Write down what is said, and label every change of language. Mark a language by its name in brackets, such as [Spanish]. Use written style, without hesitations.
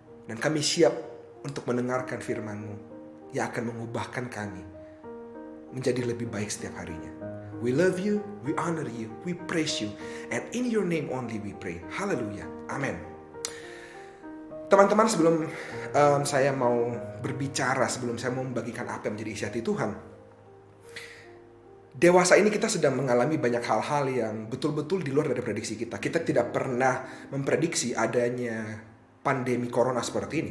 [Indonesian] Dan kami siap untuk mendengarkan firman-Mu yang akan mengubahkan kami menjadi lebih baik setiap harinya. [English] We love You, we honor You, we praise You, and in Your name only we pray. Hallelujah. Amen. [Indonesian] Teman-teman, sebelum saya mau berbicara, sebelum saya mau membagikan apa yang menjadi isi hati Tuhan, dewasa ini kita sedang mengalami banyak hal-hal yang betul-betul di luar dari prediksi kita. Kita tidak pernah memprediksi adanya pandemi corona seperti ini.